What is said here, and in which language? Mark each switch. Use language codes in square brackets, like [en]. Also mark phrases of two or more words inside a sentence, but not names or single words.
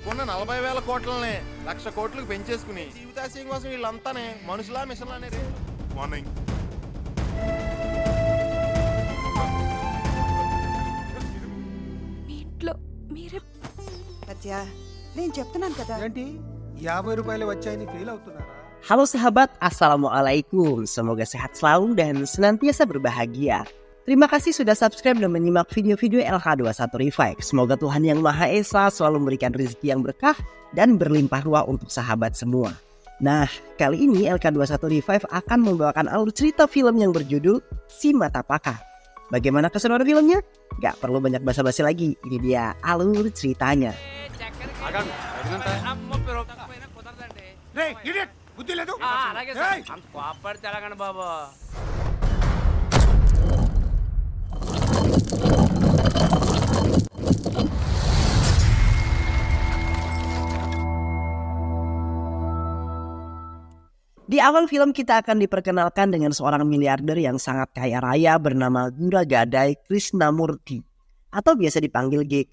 [te] ఉన్న 40,000 కోట్లని 1,00,000 కోట్లకు పెంచేసుకుని జీవితాశయం కోసం వీళ్ళంతానే మనుషులా మిషన్లానే రే. మార్నింగ్. మీ ఇంట్లో మీరే సత్య, నేను చెప్తున్నాను కదా. ఏంటి 50 రూపాయలు వచ్చాయని ఫీల్ అవుతున్నారా? [id] Halo sahabat, Assalamualaikum. Semoga sehat selalu dan senantiasa berbahagia. Terima kasih sudah subscribe dan menyimak video-video LK21 Revive. Semoga Tuhan Yang Maha Esa selalu memberikan rezeki yang berkah dan berlimpah ruah untuk sahabat semua. Nah, kali ini LK21 Revive akan membawakan alur cerita film yang berjudul Si Mata Pakar. Bagaimana keseruan filmnya? Gak perlu banyak basa-basi lagi, ini dia alur ceritanya. [te] బుద్ధి లేదు. [id] Di awal film kita akan diperkenalkan dengan seorang miliarder yang sangat kaya raya bernama Gura Gadai Krishnamurti atau biasa dipanggil GK.